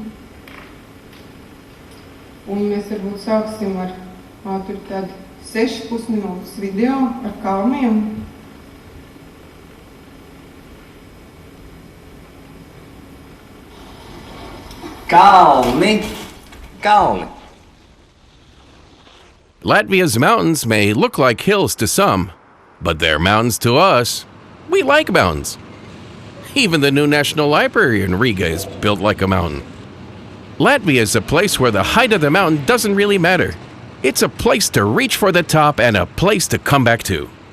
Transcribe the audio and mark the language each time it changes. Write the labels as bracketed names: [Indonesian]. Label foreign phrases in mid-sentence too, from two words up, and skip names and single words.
[Latvian] Un mēs varbūt sāksim ar tur tādu 6,5 minūtes video ar kalniem. Kalni! Kalni! [English] Latvia's mountains may look like hills to some, but they're mountains to us. We like mountains. Even the new National Library in Riga is built like a mountain. Latvia is a place where the height of the mountain doesn't really matter. It's a place to reach for the top and a place to come back to.